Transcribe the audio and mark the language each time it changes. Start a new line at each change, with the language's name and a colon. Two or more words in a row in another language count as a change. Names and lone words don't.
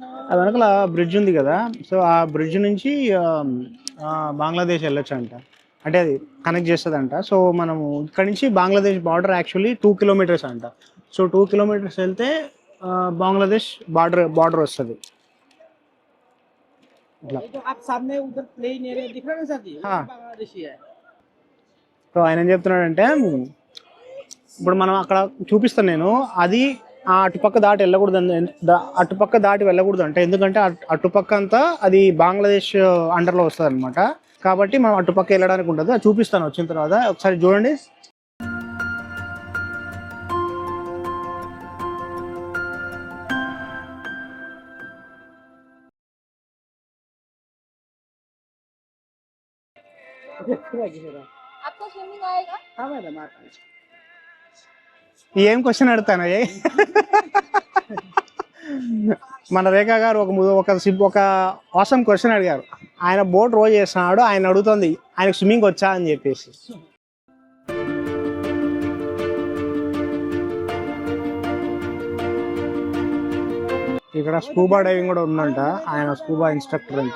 Telugu: అది వెనకాల బ్రిడ్జ్ ఉంది కదా, సో ఆ బ్రిడ్జ్ నుంచి బంగ్లాదేశ్ వెళ్ళొచ్చు అంట, అంటే అది కనెక్ట్ చేస్తుందంట. సో మనము ఇక్కడ నుంచి బంగ్లాదేశ్
English: border actually 2 kilometers
Telugu: అంట. సో 2 కిలోమీటర్స్ వెళ్తే బంగ్లాదేశ్ బార్డర్ వస్తుంది.
Hindi: तो आप सामने उधर
English: plain area
Hindi: दिख रहा है ना सर जी, हाँ। बांग्लादेशी है।
Telugu: సో ఆయన ఏం చెప్తున్నాడంటే, ఇప్పుడు మనం అక్కడ చూపిస్తాను నేను, అది ఆ అటుపక్క దాటి వెళ్ళకూడదు అటుపక్క దాటి వెళ్ళకూడదు అంటే, ఎందుకంటే అటుపక్క అంతా అది బంగ్లాదేశ్ అండర్లో వస్తుంది అనమాట. కాబట్టి మనం అటుపక్క వెళ్ళడానికి ఉంటుంది. అది చూపిస్తాను వచ్చిన తర్వాత, ఒకసారి చూడండి.
Hindi: आपको स्विमिंग आएगा? हाँ मैडम आता है।
Telugu: ఏం క్వశ్చన్ అడుగుతాను మన రేఖా గారు ఒక
English: awesome question
Telugu: అడిగారు. ఆయన బోట్ రోజు చేస్తున్నాడు, ఆయన అడుగుతుంది ఆయనకు స్విమ్మింగ్ వచ్చా అని చెప్పేసి. ఇక్కడ
English: scuba diving
Telugu: కూడా ఉందంట, ఆయన
English: scuba instructor
Telugu: అంట.